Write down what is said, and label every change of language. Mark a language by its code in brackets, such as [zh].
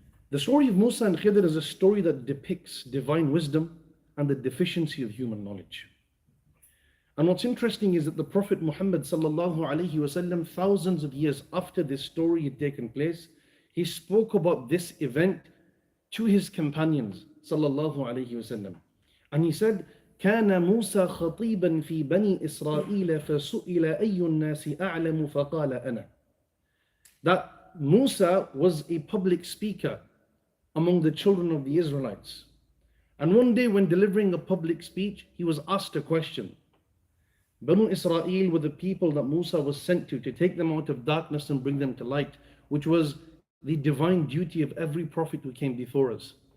[en] The story of Musa and Khidr is a story that depicts divine wisdom and the deficiency of human knowledge. And what's interesting is that the Prophet Muhammad sallallahu alaihi wasallam, thousands of years after this story had taken place, he spoke about this event to his companions sallallahu alaihi wasallam. And he said, [ar] كان موسى خطيبا في بني إسرائيل فسئل أي الناس أعلم فقال أنا. [en] That Musa was a public speaker among the children of the Israelites. And one day when delivering a public speech, he was asked a question. Banu Israel were the people that Musa was sent to take them out of darkness and bring them to light, which was the divine duty of every prophet who came before us.